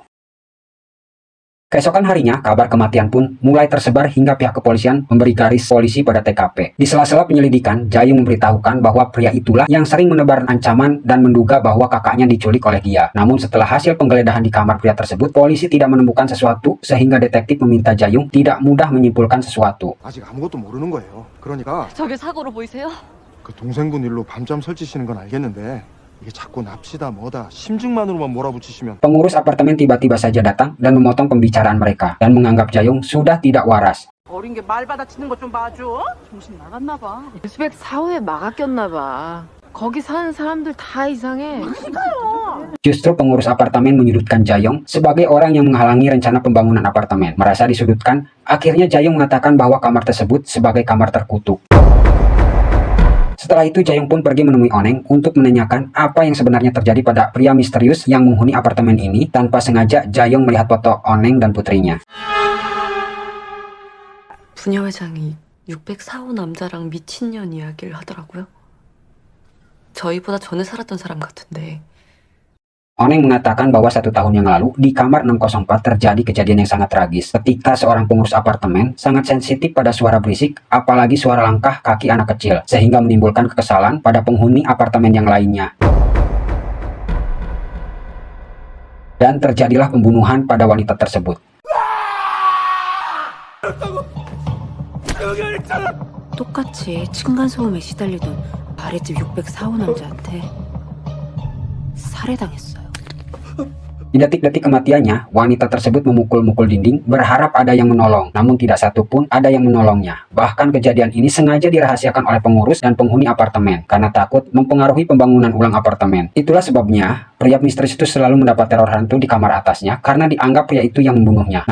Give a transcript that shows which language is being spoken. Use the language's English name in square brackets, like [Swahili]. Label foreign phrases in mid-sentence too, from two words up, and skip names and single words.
[Indonesian] Keesokan harinya, kabar kematian pun mulai tersebar hingga pihak kepolisian memberi garis polisi pada TKP. Di sela-sela penyelidikan, Jayung memberitahukan bahwa pria itulah yang sering menebar ancaman dan menduga bahwa kakaknya diculik oleh dia. Namun setelah hasil penggeledahan di kamar pria tersebut, polisi tidak menemukan sesuatu sehingga detektif meminta Jayung tidak mudah menyimpulkan sesuatu. [Korean] 아직 아무것도 모르는 거예요. 그러니까 저게 사고로 보이세요? 그 동생분 일로 밤잠 설치시는 건 알겠는데 이게 자꾸 납시다 뭐다 심증만으로만 몰아붙이시면 [Indonesian] Pengurus apartemen tiba-tiba saja datang dan memotong pembicaraan mereka dan menganggap Jayung sudah tidak waras. [Korean] 어린 게 말 받아치는 것 좀 봐줘. 정신 나갔나 봐. 유스백 사후에 막아 꼈나 봐. 거기 사는 사람들 다 이상해. [Indonesian] Justru pengurus apartemen menyudutkan Jayung sebagai orang yang menghalangi rencana pembangunan apartemen. Merasa disudutkan, akhirnya Jayung mengatakan bahwa kamar tersebut sebagai kamar terkutuk. Setelah itu Jayung pun pergi menemui Oneng untuk menanyakan apa yang sebenarnya terjadi pada pria misterius yang menghuni apartemen ini. Tanpa sengaja Jayung melihat foto Oneng dan putrinya. [Korean] 부녀 회장이 604호 남자랑 미친년 이야기를 하더라고요. 저희보다 전에 살았던 사람 같은데. [Indonesian] Oneng mengatakan bahwa 1 tahun yang lalu di kamar 604 terjadi kejadian yang sangat tragis ketika seorang pengurus apartemen sangat sensitif pada suara berisik, apalagi suara langkah kaki anak kecil, sehingga menimbulkan kekesalan pada penghuni apartemen yang lainnya. Dan terjadilah pembunuhan pada wanita tersebut. [Korean] 똑같이 층간소음에 시달리던 아랫집 604호 남자한테 살해당했어요. [Indonesian] Di detik-detik kematiannya, wanita tersebut memukul-mukul dinding berharap ada yang menolong, namun tidak satu pun ada yang menolongnya. Bahkan kejadian ini sengaja dirahasiakan oleh pengurus dan penghuni apartemen karena takut mempengaruhi pembangunan ulang apartemen. Itulah sebabnya pria misterius itu selalu mendapat teror hantu di kamar atasnya karena dianggap pria itu yang membunuhnya.